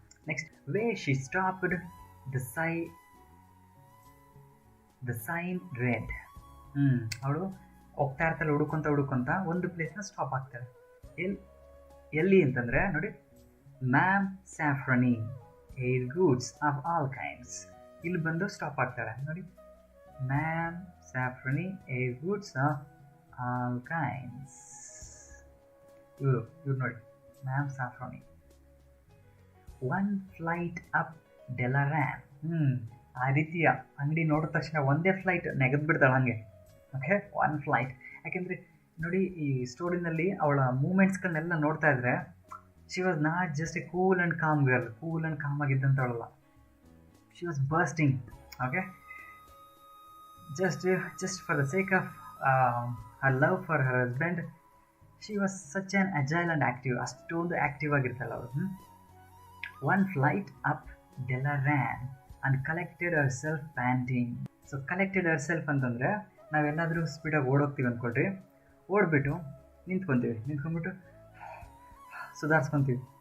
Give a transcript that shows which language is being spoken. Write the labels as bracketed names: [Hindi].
[English] Next, where she stopped, the sign read. [Kannada] ಅವಳು ಹೋಗ್ತಾ ಇರ್ತಾಳೆ ಹುಡುಕೊಂತ ಒಂದು ಪ್ಲೇಸ್ನ ಸ್ಟಾಪ್ ಆಗ್ತಾಳೆ. ಎಲ್ಲಿ ಅಂತಂದರೆ ನೋಡಿ, [English] Ma'am Saffrony hair goods of all kinds. [Kannada] ಇಲ್ಲಿ ಬಂದು ಸ್ಟಾಪ್ ಆಗ್ತಾಳೆ ನೋಡಿ, [English] Ma'am Saffrony hair goods of all kinds. [Kannada] ಇವ್ರು ನೋಡಿ, [English] Ma'am ಸ್ಯಾಫ್ರನಿ. One flight up ಡೆಲರಾನ್. [Kannada] ಆ ರೀತಿಯ ಅಂಗಡಿ ನೋಡಿದ ತಕ್ಷಣ ಒಂದೇ ಫ್ಲೈಟ್ ನೆಗೆದು ಬಿಡ್ತಾಳೆ ಹಂಗೆ. Okay, one flight. ಯಾಕೆಂದರೆ ನೋಡಿ, ಈ ಸ್ಟೋರಿನಲ್ಲಿ ಅವಳ ಮೂಮೆಂಟ್ಸ್ಗಳನ್ನೆಲ್ಲ ನೋಡ್ತಾ ಇದ್ರೆ, [English] She was not just a cool and calm girl. Cool and calm [Kannada] ಆಗಿದ್ದಂಥವಳಲ್ಲ, [English] She was bursting. Okay, just for the sake of her love for her husband, she was such an agile and active. [Kannada] ಅಷ್ಟೊಂದು active ಆಗಿರ್ತಾಳೆ ಅವಳು. [English] One flight up ಡೆಲರಾನ್ and collected herself panting. [Kannada] So [English] collected herself [Kannada] ಅಂತಂದರೆ, ನಾವೆಲ್ಲಾದರೂ ಸ್ಪೀಡಾಗಿ ಓಡೋಗ್ತೀವಿ ಅಂದ್ಕೊಳ್ರಿ, ಓಡ್ಬಿಟ್ಟು ನಿಂತ್ಕೊಂಡ್ಬಿಟ್ಟು ಸುಧಾರಿಸ್ಕೊತೀವಿ.